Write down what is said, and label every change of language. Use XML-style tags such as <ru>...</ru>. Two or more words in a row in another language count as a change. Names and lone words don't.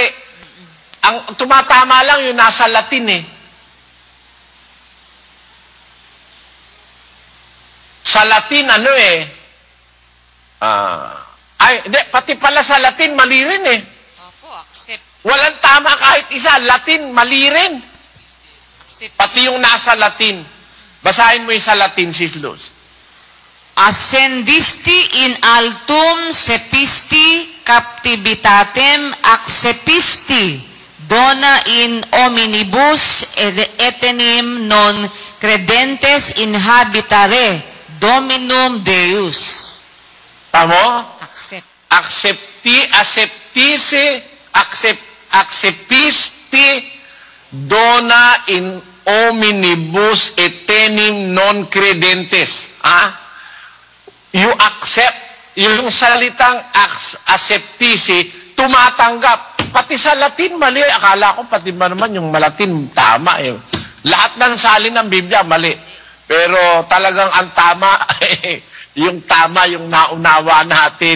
<tl>Ang tumatama lang yung nasa Latin Sa Latin, pati pala sa Latin, mali rin Opo, accept. Walang tama kahit isa. Latin, mali rin. Pati yung nasa Latin. Basahin mo yung sa Latin, Sis Luz.</tl> <la>Ascendisti in altum sepisti captivitatem accepisti, dona in hominibus etenim non credentes inhabitare, Dominum Deus.</la> <tl>Tamo? Accept.</tl> <la>Accepisti, dona in hominibus etenim non credentes.</la> <en>You accept,</en> <tl>yung salitang acceptisi, tumatanggap. Pati sa Latin, mali. Akala ko pati ba naman yung Malatin, tama Lahat ng salin ng Biblia, mali. Pero talagang ang tama, yung tama, yung naunawa natin.</tl>